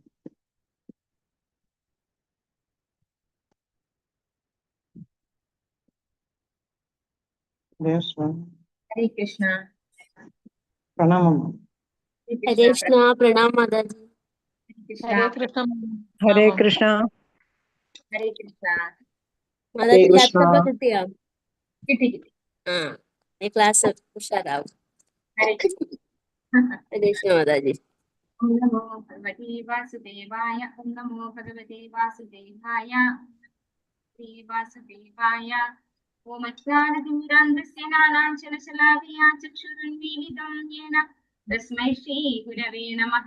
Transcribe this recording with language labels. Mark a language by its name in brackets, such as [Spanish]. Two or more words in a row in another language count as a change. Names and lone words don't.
[Hindi] हरे कृष्ण प्रणाम। हरे कृष्ण प्रणाम माताजी। हरे कृष्ण हरे कृष्ण हरे कृष्ण [Malayalam] മാതാജി ലാപ്ടോപ്പ് കിട്ടിയോ? കിട്ടി ആ ഈ ക്ലാസ് ഉഷാറാവും. ഹരേ ഹരേ കൃഷ്ണ മാതാജി. [Sanskrit] ॐ नमो भगवति वासुदेवाय ॐ नमो भगवति वासुदेवाय वासुदेवाय ॐ अज्ञानतिमिरान्धस्य नानाञ्चलशलाकया चक्षुरुन्मीलितं येन तस्मै श्री गुरवे नमः.